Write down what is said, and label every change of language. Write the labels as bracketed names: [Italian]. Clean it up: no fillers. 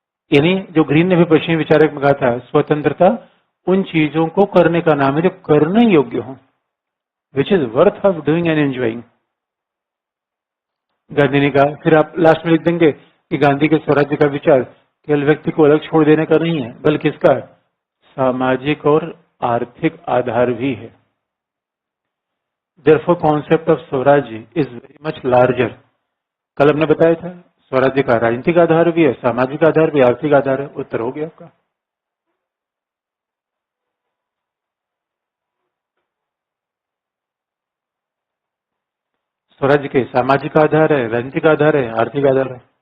[Hindi] यानी जो ग्रीन ने भी पश्चिमी विचारक में कहा था, स्वतंत्रता उन चीजों को करने का नाम है जो करने योग्य हो, [English] Which is worth of doing and enjoying. [Hindi] Gandhi ने कहा, फिर आप लास्ट में लिख देंगे कि गांधी के स्वराज्य का विचार केवल व्यक्ति को अलग छोड़ देने का नहीं है, बल्कि इसका सामाजिक और आर्थिक आधार भी है। [English] Therefore, concept of swarajya is very much larger। [Hindi] कल हमने बताया था स्वराज्य का राजनीतिक आधार भी है, सामाजिक आधार भी, आर्थिक आधार है। उत्तर हो गया आपका। स्वराज्य के सामाजिक आधार है, राजनीतिक आधार है, आर्थिक आधार है।